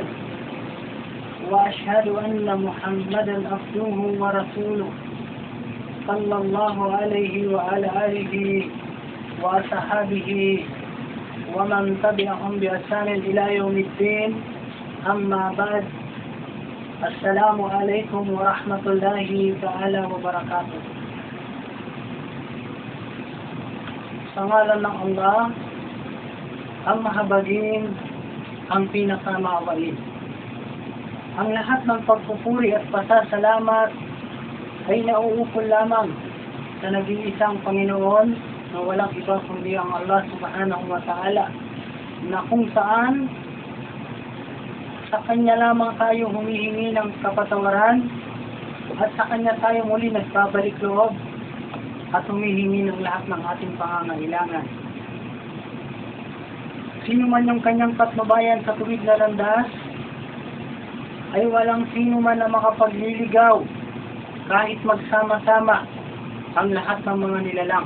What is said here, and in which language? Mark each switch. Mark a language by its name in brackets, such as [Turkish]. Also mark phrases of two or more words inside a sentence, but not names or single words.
[Arabic] وأشهد أن محمدا عبده ورسوله صلى الله عليه وعلى آله وأصحابه ومن تبعهم بإحسان إلى يوم الدين. أما بعد، السلام عليكم ورحمة الله تعالى وبركاته. [Filipino] Sa ngalan ng Allah, ang mahabagin, ang pinakamaawain. Ang lahat ng pagpupuri at pasasalamat ay nauukol lamang sa nag-iisang Panginoon na walang iba kundi ang Allah [Arabic] سبحانه وتعالى, [Filipino] na kung saan sa Kanya lamang tayo humihingi ng kapatawaran at sa Kanya tayo muli nagbabalik loob at humihingi ng lahat ng ating pangangailangan. Sino man yung Kanyang patnubayan sa tuwid na landas, ay walang sino man na makapagliligaw kahit magsama-sama ang lahat ng mga nilalang.